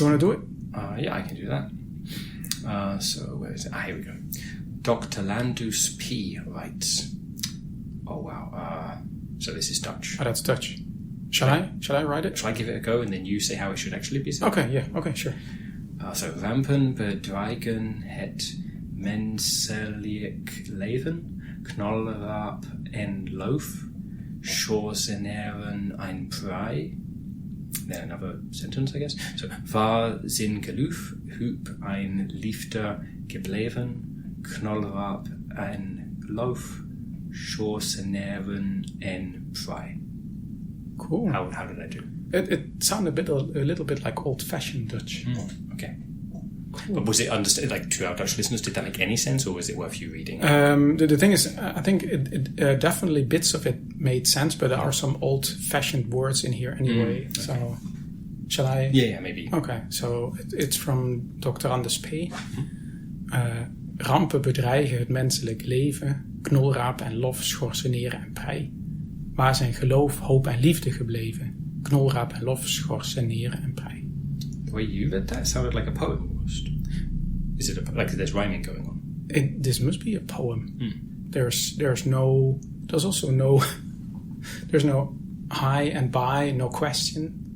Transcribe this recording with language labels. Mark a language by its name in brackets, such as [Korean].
[English] You want to do it? Yeah, I can do that. So where is it? Here we go. Doctorandus P writes. Oh wow. So this is Dutch. Oh, that's Dutch. Shall I write it? Shall I give it a go and then you say how it should actually be said? Okay, yeah. Okay, sure. [Dutch] So rampen bedreigen het menselijk leven, knolrap en loof, schorseneren ein prei. [English] Then another sentence, I guess. [Dutch] So, waar zijn geloof, hup ein liefde gebleven, knolrap en loof, schorseneren en prei. [English] Cool. How did I do? It sounded a little bit like old-fashioned Dutch. Okay. Cool. But was it understood, like, to our Dutch listeners, did that make any sense, or was it worth you reading? The thing is, I think it definitely bits of it made sense, but there are some old-fashioned words in here anyway. Okay. So, shall I? Yeah, maybe. Okay, so it's from Doctorandus P. [Dutch] Rampen bedreigen het menselijk leven, knolraap en lof, schorseneren en prei. Waar zijn geloof, hoop en liefde gebleven? Knolraap en lof, schorseneren en prei. [English] The way you read that sounded like a poem almost. Is it like there's rhyming going on? This must be a poem. There's also no there's no hi and bye, no question.